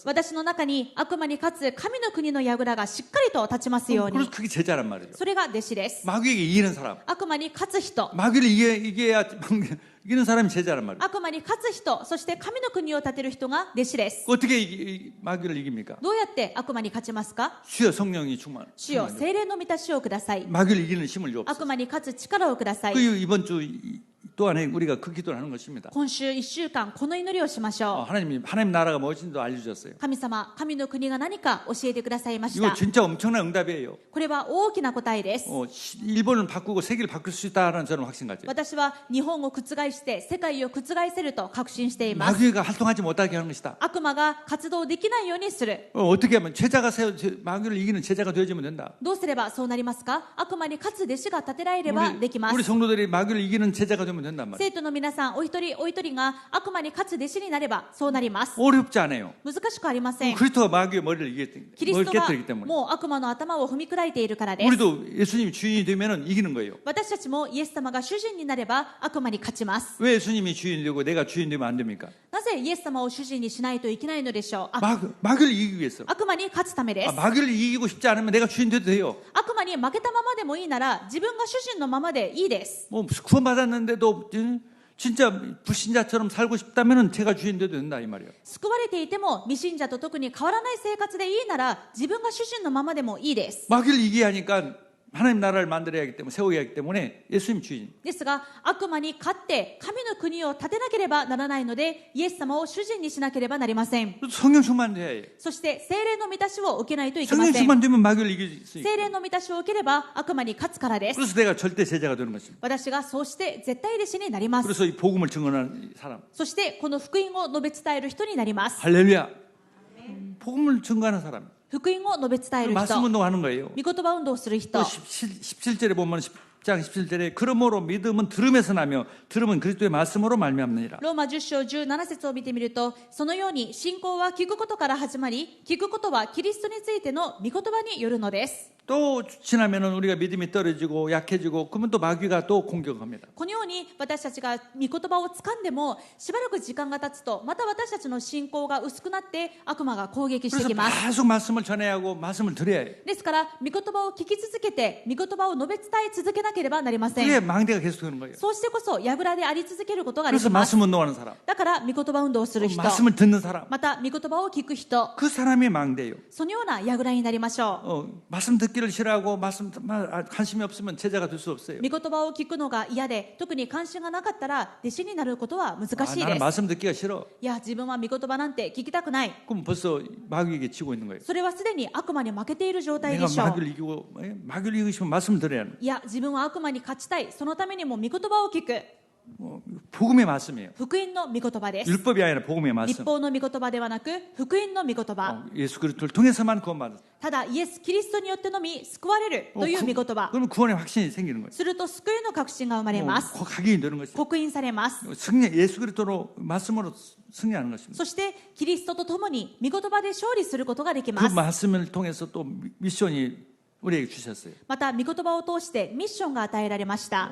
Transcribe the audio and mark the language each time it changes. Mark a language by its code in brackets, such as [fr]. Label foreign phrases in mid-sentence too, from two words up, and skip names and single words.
[ja] 私の中に悪魔に勝つ神の国の櫓がしっかりと立ちますよう [ko] 그래서 [ja] に [ko] 그게 제자란 말이죠. [ja] それが弟子です [ko] 마귀에게 이기는 사람. [ja] 悪魔に勝つ人 [ko] 마귀를 이겨야 이기는 사람이 제자란 말이에요. [ja] 悪魔に勝つ人そして神の国を建てる人が弟子です [ko] 어떻게 마귀를 이깁니까? [ja] どうやって悪魔に勝ちますか [ko] 주여 성령이 충만. [ja] 主よ聖霊の満たしをください [ko] 마귀를 이기는 힘을 주옵소서. [ja] 悪魔に勝つ力をください [ko] 그 이번 주 또한에 우리가 그 기도를 하는 것입니다. [ja] 今週1週間この祈りをしましょう [ko] 하나님 나라가 무엇인지도 알려주셨어요. [ja] 神様神の国が何か教えてくださいまし [ko] 이거 [ja] た [ko] 진짜 엄청난 응답이에요. [ja] これは大きな答えです [ko] 일본을 바꾸고 세계를 바꿀 수 있다는 저는 확신 가져요. [ja] 私は日本を覆して世界を覆せると確信しています [ko] 마귀가 활동하지 못하게 하는 것이다. [ja] 悪魔が活動できないようにする [ko] 어떻게 하면 마귀를 이기는 제자가 되어지면 된다. [ja] どうすればそうなりますか悪魔に勝つ弟子が立てられればできま [ko] 우리 [ja] す [ko] 성도들이 마귀를 이기는 제자가 되면 된단 말이에요. [ja] 生徒の皆さんお一人お一人が悪魔に勝つ弟子になればそうなります [ko] 어렵지 않아요. [ja] 難しくありません [ko] 그리스도가 마귀의 머리를 [ja] キリストが [ko] 깨뜨리기 때문에 [ja] もう悪魔の頭を踏み砕いているからです [ko] 우리도 예수님이 주인이 되면 이기는 거예요. [ja] 私たちもイエス様が主人になれば悪魔に勝ちます [ko] 왜 예수님이 주인이 되고 내가 주인 되면 안 됩니까? [ja] なぜイエス様を主人にしないといけないのでしょう [ko] 마귀를 이기기 위해서. [ja] 悪魔に勝つためです [ko] 마귀를 이기고 싶지 않으면 내가 주인 돼도 돼요. [ja] 悪魔に負けたままでもいいなら自分が主人のままでいいです [ko] 뭐 구원받았는데도 진짜 불신자처럼 살고 싶다면 제가 주인 돼도 된다 이 말이에요. [ja] 救われていても未信者と特に変わらない生活でいいなら自分が主人のままでもいいです [ko] 마귀를 이기게 하니까 하나님 나라를 만들어야 하기 때문에 세워야 하기 때문에 예수님 주인. [ja] ですが悪魔に勝って神の国を建てなければならないのでイエス様を主人にしなければなりません [ko] 성령 충만돼야 해요. [ja] そして聖霊の満たしを受けないといけま [ko] 성령 [ja] せん [ko] 충만되면 마귀를 이길 수 있어요. [ja] 聖霊の満たしを受ければ悪魔に勝つからです [ko] 그래서 내가 절대 제자가 되는 것입니다. [ja] 私がそうして絶対弟子になります [ko] 그래서 이 복음을 증언하는 사람. [ja] そしてこの福音を述べ伝える人になります [ko] 할렐루야. 복음을 증거하는 사람. [ja] 福音を述べ伝える [ko] 말씀 [ja] 人 [ko] 운동하는 거예요. [ja] 御言葉運動をする人 [ko] 17절에 보면 10장 17절에 그러므로 믿음은 들음에서 나며 들음은 그리스도의 말씀으로 말미암느니라. [ja] ローマ10章17節を見てみると、そのように信仰は聞くことから始まり、聞くことはキリストについての御言葉によるのです。 [ko] 또 지나면은 우리가 믿음이 떨어지고 약해지고 그러면 또 마귀가 또 공격합니다. [ja] このように私たちが御言葉を掴んでもしばらく時間が経つとまた私たちの信仰が薄くなって悪魔が攻撃して [ko] 그래서 [ja] きます。 [ko] 계속 말씀을 전해야 하고 말씀을 드려야 해요. [ja] ですから御言葉を聞き続けて御言葉を述べ伝え続けなければなりませ [ko] 그게 [ja] ん。 [ko] 망대가 계속되는 거예요. [ja] そうしてこそ櫓であり続けることがで [ko] 그래서 [ja] きます。 [ko] 말씀 운동하는 사람, [ja] だから御言葉運動をする人、 [ko] 말씀을 듣는 사람, [ja] また御言葉を聞く人、 [ko] 그 사람이 망대예요. [ja] そのような櫓になりましょ [ko] 말씀 듣기를 싫어하고 말씀 관심이 없으면 제자가 될 수 없어요. [ja] う。御言葉を聞くのが嫌で特に関心がなかったら弟子になることは難しい [ko] 나는 [ja] です。 [ko] 말씀 듣기가 싫어. [ja] いや自分は御言葉なんて聞きたくない。 [ko] 그럼 벌써 마귀에게 지고 있는 거예요. [ja] それはすでに悪魔に負けている状態 [ko] 내가 [ja] でしょう。 [ko] 마귀를 이기고 마귀를 이기시면 말씀을 드려야 하는 [ja] いや自分は悪魔に勝ちたい。そのためにも御言葉を聞く。 [ko] 복음의 말씀이에요. [ja] 福音の御言葉です。 [ko] 율법이 아니라 복음의 [ja] 立 [ko] 말씀. [ja] 法の御言葉ではなく福音の御言葉。 [ko] 예수 그리스도를 통해서만 구원받는. [ja] ただイエス・キリストによってのみ救われるという御言葉。 [ko] 그러면 구원의 확신이 생기는 거예요. [ja] すると救いの確信が生まれます。 [ko] 각인이 되는 것이죠. [ja] 刻印されます。 [ko] 승리 예수 그리스도로 말씀으로 승리하는 것입니다. [ja] そしてキリストと共に御言葉で勝利することができ [ko] 그 [ja] ます。 [ko] 말씀을 통해서 또 미션이 우리에게 주셨어요. [ja] また御言葉を通してミッションが与えられました。